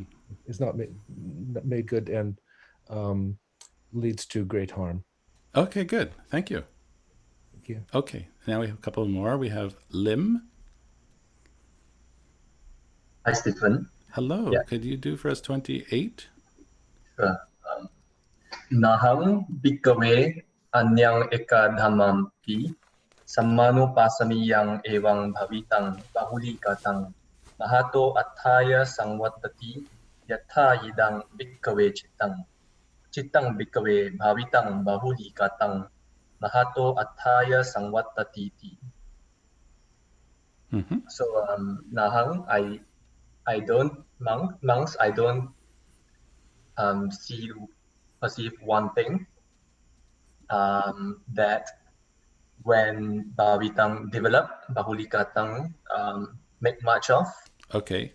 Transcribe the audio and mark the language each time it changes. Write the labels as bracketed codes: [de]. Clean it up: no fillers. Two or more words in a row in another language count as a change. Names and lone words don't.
[en] It's not made good and leads to great harm. Okay, good. Thank you. Thank you. Okay, now we have a couple more. We have Lim. Hi, Stephen. Hello. Yeah. Could you do for us 28? Sure. [pi] Naham bhikkhave anyang ekadhamampi sammanupasami yang evang bhavitang bahulikatang mahato attaya samvattati yatha idang bhikkhave chitam Chittang bhikkhave bhavitang bahulikatang mahato attaya samvattatiti. [en] So nahang, I don't monks, I don't perceive one thing, that when bhavitang develop, bahulikatang make much of, Okay.